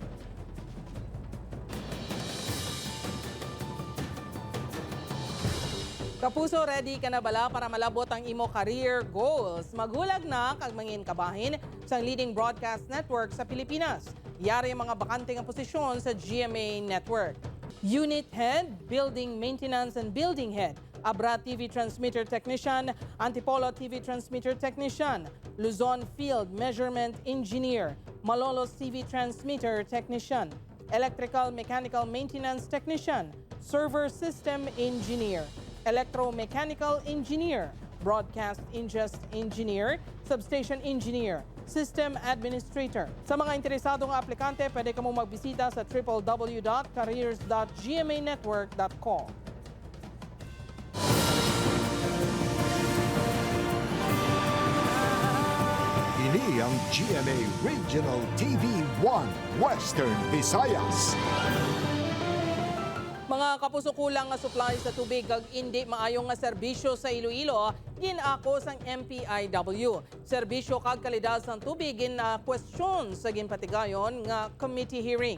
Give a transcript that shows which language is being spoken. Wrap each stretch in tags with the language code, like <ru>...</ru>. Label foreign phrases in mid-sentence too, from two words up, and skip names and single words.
<hil>Kapuso, ready ka na bala para malabot ang imo</hil> <en>career goals?</en> <hil>Magulag na kag mangin kabahin sa</hil> <en>leading broadcast network</en> <hil>sa Pilipinas. Yari ang mga bakante nga posisyon sa GMA Network.</hil> <en>Unit Head, Building Maintenance and Building Head, Abra TV Transmitter Technician, Antipolo TV Transmitter Technician, Luzon Field Measurement Engineer, Malolos TV Transmitter Technician, Electrical Mechanical Maintenance Technician, server system engineer, electromechanical engineer, broadcast ingest engineer, substation engineer, system administrator.</en> <tl>Sa mga interesadong aplikante, pwede ka mong magbisita sa www.careers.gmanetwork.com.</tl> <hil>Ini ang GMA Regional TV 1 Western Visayas. Mga kapuso, kulang nga supply sa tubig kag hindi maayong nga serbisyo sa Iloilo, ginako sang MPIW. Serbisyo kag kalidad sang tubig question sa ginpatigayon nga</hil> <en>committee hearing.</en>